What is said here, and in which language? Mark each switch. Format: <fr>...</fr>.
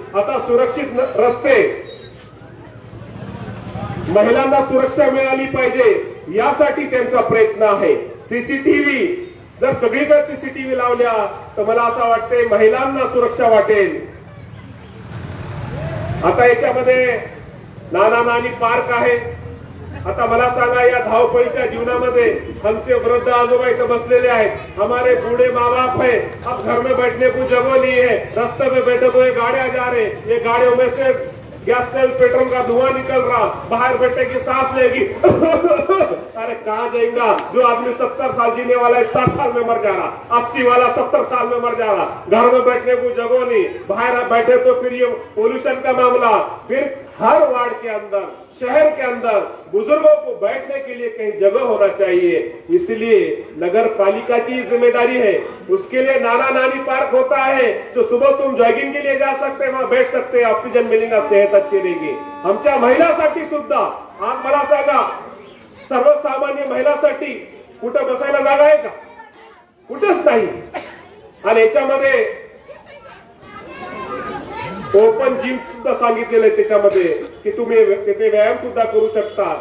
<mr>आता सुरक्षित रस्ते, महिलांना सुरक्षा मिळाली पाहिजे यासाठी त्यांचा प्रयत्न आहे. सीसीटीव्ही जर सगळीकडे सीसीटीव्ही लावल्या तर मला असं वाटते महिलांना सुरक्षा वाटेल. आता याच्यामध्ये नाना नानी पार्क आहे. आता मला सांगा, या धावपळीच्या जीवनामध्ये आमचे वृद्ध आजोबा इथं बसलेले आहेत,</mr> <hi>हमारे बूढ़े माँ बाप है, अब घर में बैठने को जगह नहीं है, रास्ते में बैठे तो ये गाड़ियां जा रहे, ये गाड़ियों में से गैस तेल पेट्रोल का धुआं निकल रहा, बाहर बैठे की सांस लेगी अरे कहाँ जाएगा? जो आदमी 70 साल जीने वाला है 60 साल में मर जा रहा, 80 वाला 70 साल में मर जा रहा. घर में बैठने को जगह नहीं, बाहर बैठे तो फिर ये पोल्यूशन का मामला. फिर हर वार्ड के अंदर, शहर के अंदर बुजुर्गों को बैठने के लिए कहीं जगह होना चाहिए. इसलिए नगर पालिका की जिम्मेदारी है. उसके लिए नाना नानी पार्क होता है, जो सुबह तुम जॉगिंग के लिए जा सकते हैं, वहां बैठ सकते हैं, ऑक्सीजन मिलेगा, सेहत अच्छी रहेगी.</hi> <mr>आमच्या महिलांसाठी सुद्धा आज मला सांगा, सर्वसामान्य महिलांसाठी कुठं बसायला जागा आहे का? कुठेच नाही. आणि याच्यामध्ये ओपन जिम सुद्धा सांगितलेलं आहे त्याच्यामध्ये की तुम्ही तिथे व्यायाम सुद्धा करू शकता.</mr>